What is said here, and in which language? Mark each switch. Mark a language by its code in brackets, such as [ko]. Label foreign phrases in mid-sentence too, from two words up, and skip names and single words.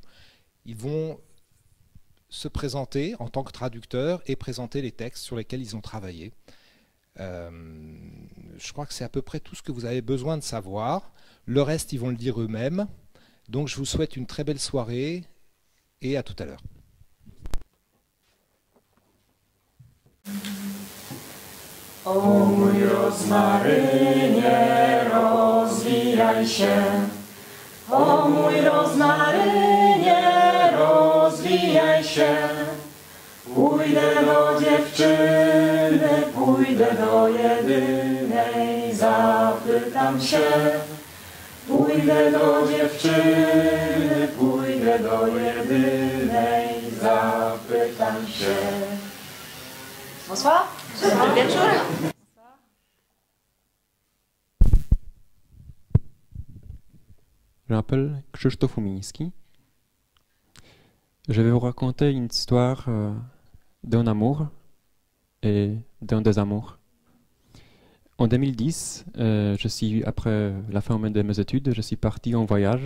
[fr] Ils vont se présenter en tant que traducteurs et présenter les textes sur lesquels ils ont travaillé. Je crois que c'est à peu près tout ce que vous avez besoin de savoir. Le reste, ils vont le dire eux-mêmes. Donc je vous souhaite une très belle soirée et à tout à l'heure. [pl] O mój rozmarynie, rozwijaj się. O mój rozmarynie, rozwijaj się. Pójdę do dziewczyny, pójdę do jedynej, zapytam się. Pójdę do dziewczyny, pójdę do jedynej, zapytam się. Bonsoir, dobry wieczór. [fr] Je m'appelle Krzysztof Umiński. Je vais vous raconter une histoire d'un amour et d'un désamour. En 2010, après la fin de mes études, je suis parti en voyage.